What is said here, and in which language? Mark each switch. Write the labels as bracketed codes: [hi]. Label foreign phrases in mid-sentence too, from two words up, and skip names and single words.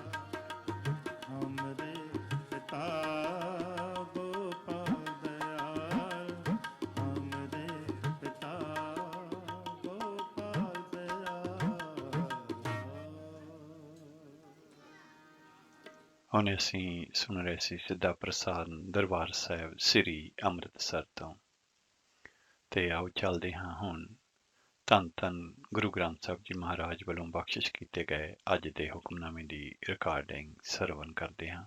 [hi] हमरे पिता गोपाल दयाल। हमरे पिता गोपाल दयाल। [pa] ਹੁਣ ਅਸੀਂ ਸੁਣ ਰਹੇ ਸੀ ਸਿੱਧਾ ਪ੍ਰਸਾਰਣ ਦਰਬਾਰ ਸਾਹਿਬ ਸ੍ਰੀ ਅੰਮ੍ਰਿਤਸਰ ਤੋਂ। ਤੇ ਆਓ ਚੱਲਦੇ ਹਾਂ ਹੁਣ ਧੰਨ ਧੰਨ ਗੁਰੂ ਗ੍ਰੰਥ ਸਾਹਿਬ ਜੀ ਮਹਾਰਾਜ ਵੱਲੋਂ ਬਖਸ਼ਿਸ਼ ਕੀਤੇ ਗਏ ਅੱਜ ਦੇ ਹੁਕਮਨਾਮੇ ਦੀ ਰਿਕਾਰਡਿੰਗ ਸਰਵਣ ਕਰਦੇ ਹਾਂ।